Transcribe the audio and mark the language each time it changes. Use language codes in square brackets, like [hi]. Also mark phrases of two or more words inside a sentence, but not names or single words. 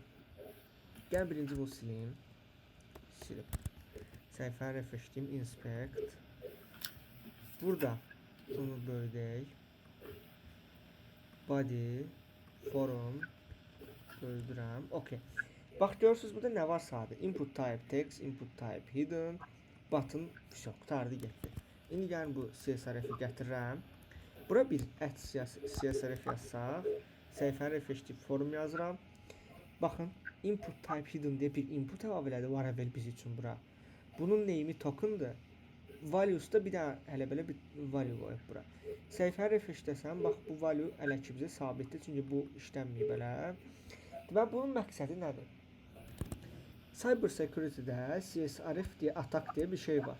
[az] Gəl birinci bunu sileyim. Səhifəni refresh edeyim, inspect. Burada bunu böldək. Body, forum, böldürəm. Okey. Bax, görürsünüz burada nə var sadə? [en] Input type text, input type hidden, button, все, [az] qutardı getdi. İndi gəlin bu CSRF-i gətirirəm. Bura bir @CSRF yazsaq, səhifəni refresh edib forum yazıram. Baxın, [en] input type hidden [az] deyə bir input əlavə elədi Laravel biz üçün bura. Bunun name'i token'dır. Value'sda bir dənə hələ belə bir value qoyub bura. Səhifəni refresh desəm, bax bu value hələ ki bizə sabitdir, çünki bu işlənməyib elə. Və bunun məqsədi nədir? [en] Cyber security-də [az] CSRF deyə attack deyə bir şey var.